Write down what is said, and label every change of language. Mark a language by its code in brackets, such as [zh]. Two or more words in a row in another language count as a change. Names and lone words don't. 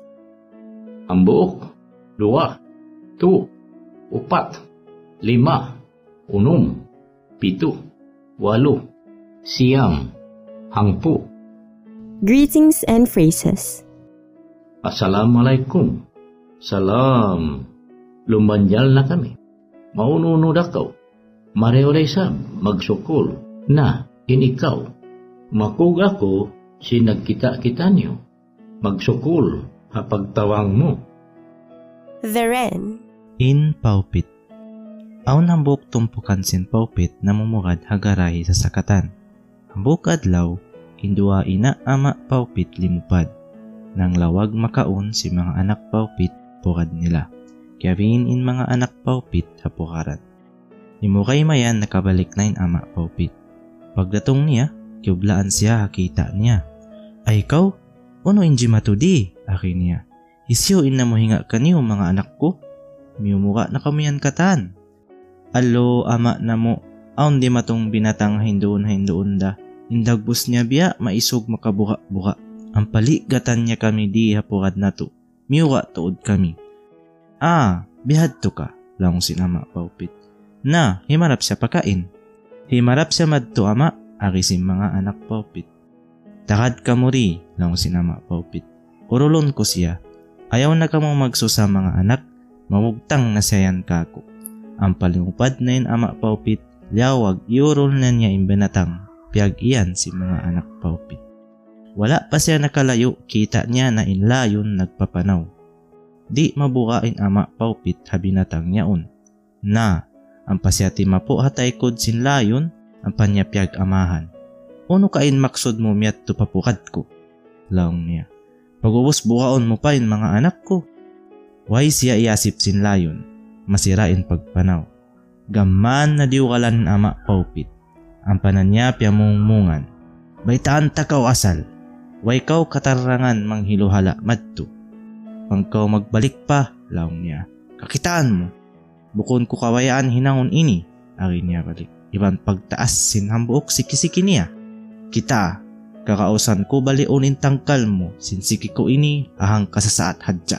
[tsg] Ambok, 2, 4, 5, 6, 7, 8, siyam, 10. [en] Greetings and phrases. [tsg] Assalamualaikum. Salam. Lumanyal na kami. Maununo dakaw. Mareolay sam, magsukol. Na, inikaw. Makug ako, sinagkita-kita niyo. Magsukol, hapagtawang mo. [en] The Wren. [tsg] In paupit. Aw hambuk tumpukan sin paupit na mumugad hagarahi sa sakatan. Hambuk adlaw, indua ina ama paupit limupad. Nang lawag makaon si mga anak paupit pukad nila. Kyarin in mga anak paupit hapukaran. Imukay mayan nakabalik na in ama paupit. Pagdatong niya, kiublaan siya hakita niya. Ay ikaw, uno inji matudi, akin niya. Isyo in na mo hinga kaniyo mga anak ko. Miyumuka na kamiyan katan. Alo ama na mo, aon di matong binatang hindoon da. Indagbus niya biya, maisog makabuka-buka. Ang paligatan niya kami di hapurad na to. Miwa tuod kami. Bihad to ka, lang sinama paupit. Na, himarap siya pakain. Himarap siya madto ama, arisim mga anak paupit. Takad ka mo ri, lang sinama paupit. Urulon ko siya. Ayaw na ka mong magsusa mga anak, mawugtang na sayan kako. Ang palingupad na yun ama paupit, liyawag iurol na niya imbenatang, piyag iyan si mga anak paupit. Wala pa siya nakalayo, kita niya na inlayon nagpapanaw. Di mabukain ama paupit habinatang niyaon. Na, ang pasyati mapo hatay kod sinlayon, ang panyapyag amahan. Uno kain maksod mo miyat to papukad ko. Laong niya. Pag-ubos bukaon mo pa in mga anak ko. Way siya iasip sinlayon, masirain pagpanaw. Gaman na diukalan ama paupit. Ang pananyapya mong mungan. Baitaan takaw asal. Way kaw katarangan manghiluhala madto. Pangkaw magbalik pa, laong niya. Kakitaan mo. Bukon ko kawayaan hinangon ini, akin niya balik. Iban pagtaas sinhambuok sikisiki niya. Kita, kakausan ko balionin tangkal mo, sinsiki ko ini, ahang kasasaat hadja.